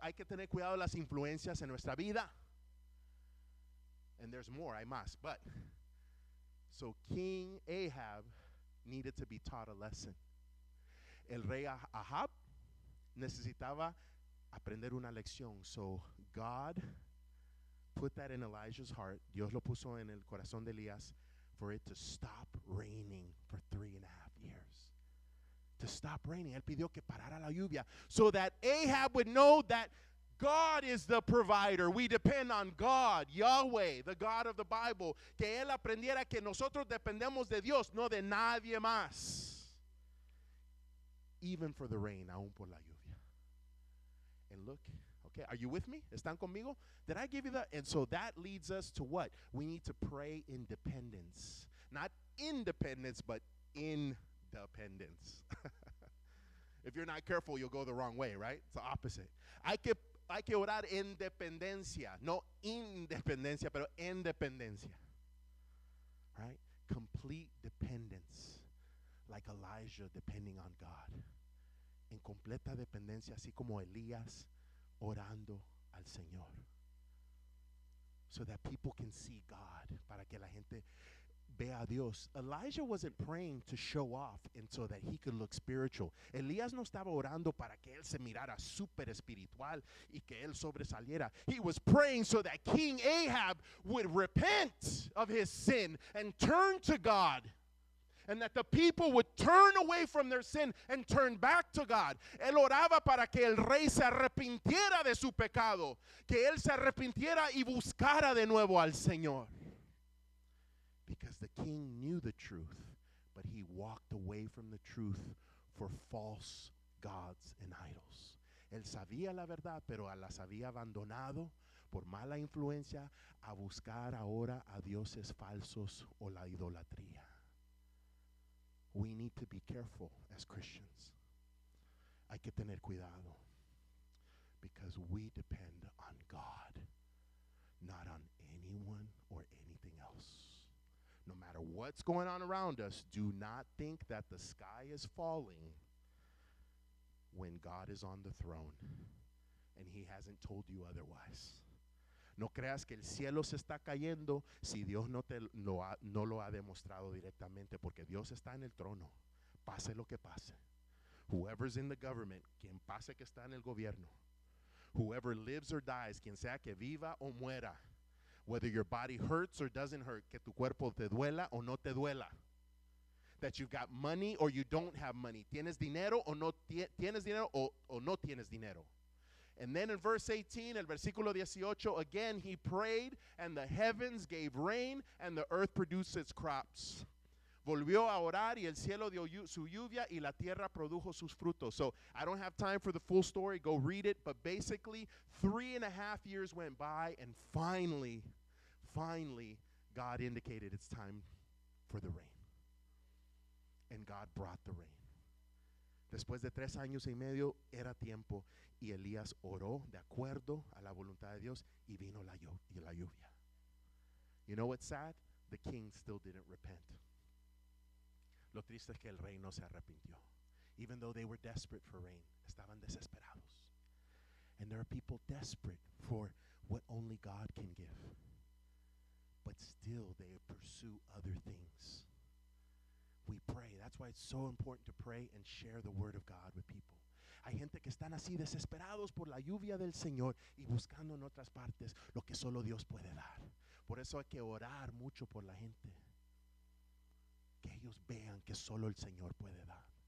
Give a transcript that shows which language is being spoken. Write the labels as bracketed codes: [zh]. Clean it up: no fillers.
[es] Hay que tener cuidado de las influencias en nuestra vida. [en] And there's more, [es] hay más. [en] But, so King Ahab needed to be taught a lesson. [es] El rey Ahab necesitaba aprender una lección. [en] So God put that in Elijah's heart. [es] Dios lo puso en el corazón de Elías [en] for it to stop raining for 3.5 years. To stop raining. [es] Él pidió que parara la lluvia [en] so that Ahab would know that God is the provider. We depend on God, Yahweh, the God of the Bible. [es] Que él aprendiera que nosotros dependemos de Dios, no de nadie más. [en] Even for the rain, [es] aún por la lluvia. [en] And look, okay, are you with me? [es] ¿Están conmigo? [en] Did I give you that? And so that leads us to what? We need to pray in dependence. Not independence, but independence. If you're not careful, you'll go the wrong way, right? It's the opposite. [es] Hay que orar en dependencia, no independencia, pero en dependencia. [en] Right? Complete dependence, like Elijah depending on God. [es] En completa dependencia, así como Elías orando al Señor. [en] So that people can see God, [es] para que la gente vea a Dios. [en] Elijah wasn't praying to show off and so that he could look spiritual. [es] Elías no estaba orando para que él se mirara súper espiritual y que él sobresaliera. [en] He was praying so that King Ahab would repent of his sin and turn to God. And that the people would turn away from their sin and turn back to God. [es] Él oraba para que el rey se arrepintiera de su pecado. Que él se arrepintiera y buscara de nuevo al Señor. [en] Because the king knew the truth, but he walked away from the truth for false gods and idols. [es] Él sabía la verdad, pero las había abandonado por mala influencia a buscar ahora a dioses falsos o la idolatría. [en] We need to be careful as Christians. [es] Hay que tener cuidado [en] because we depend on God. not on anyone or anything else. No matter what's going on around us, do not think that the sky is falling when God is on the throne and he hasn't told you otherwise. [es] No creas que el cielo se está cayendo si Dios no lo ha demostrado directamente, porque Dios está en el trono, pase lo que pase. [en] Whoever's in the government, [es] quien pase que está en el gobierno, [en] whoever lives or dies, [es] quien sea que viva o muera, [en] whether your body hurts or doesn't hurt, [es] que tu cuerpo te duela o no te duela, [en] that you've got money or you don't have money, [es] tienes dinero o no tienes dinero o no tienes dinero. [en] And then in verse 18, [es] el versículo 18, [en] again he prayed, and the heavens gave rain, and the earth produced its crops. [es] Volvió a orar, y el cielo dio su lluvia, y la tierra produjo sus frutos. [en] So I don't have time for the full story. Go read it. But basically, 3.5 years went by, and finally, God indicated it's time for the rain. And God brought the rain. [es] Después de 3 años y medio era tiempo, y Elías oró de acuerdo a la voluntad de Dios, y vino la lluvia. [en] You know what's sad? The king still didn't repent. [es] Lo triste es que el rey no se arrepintió. [en] Even though they were desperate for rain, [es] estaban desesperados. [en] And there are people desperate for what only God can give. But still they pursue other things. We pray. That's why it's so important to pray and share the word of God with people. [es] Hay gente que están así desesperados por la lluvia del Señor y buscando en otras partes lo que solo Dios puede dar. Por eso hay que orar mucho por la gente. Que ellos vean que solo el Señor puede dar.